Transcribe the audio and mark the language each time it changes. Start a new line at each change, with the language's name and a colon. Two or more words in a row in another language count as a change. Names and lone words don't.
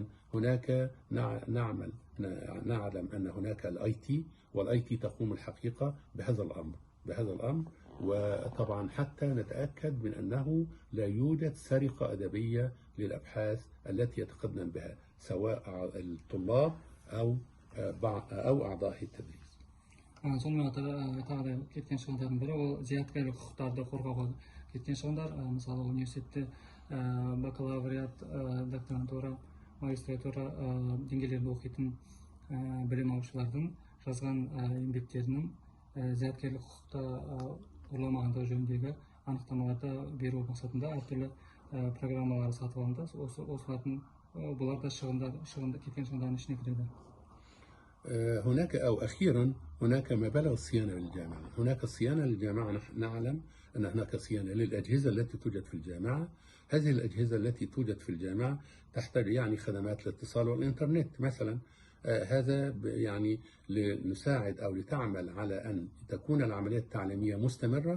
Arabic: هناك نعلم أن هناك الاي تي، والاي تي تقوم الحقيقة بهذا الأمر، وطبعا حتى نتأكد من أنه لا يوجد سرقة أدبية للأبحاث التي يتقدم بها سواء الطلاب أو أعضاء التدريس.
Kazakh: сонымен қатар тағы да кеткен шығындардың бірі ол зияткерлік құқықтарды қорғауға кеткен шығындар. Мысалы университетте бакалавриат, докторантура, магистратура деңгейлерінде оқитын білім алушылардың жазған еңбектерінің зияткерлік құқықты ұрламағандығы жөніндегі анықтамаларды беру мақсатында әртүрлі программалар сатып алынды. Бұлар да кеткен шығындардың ішіне кіреді.
Arabic: هناك أو أخيرا هناك مبالغ الصيانة للجامعة. هناك الصيانة للجامعة، نحن نعلم أن هناك صيانة للأجهزة التي توجد في الجامعة. هذه الأجهزة التي توجد في الجامعة تحتاج يعني خدمات الاتصال والإنترنت مثلا. هذا يعني لنساعد أو لتعمل على أن تكون العملية التعليمية مستمرة.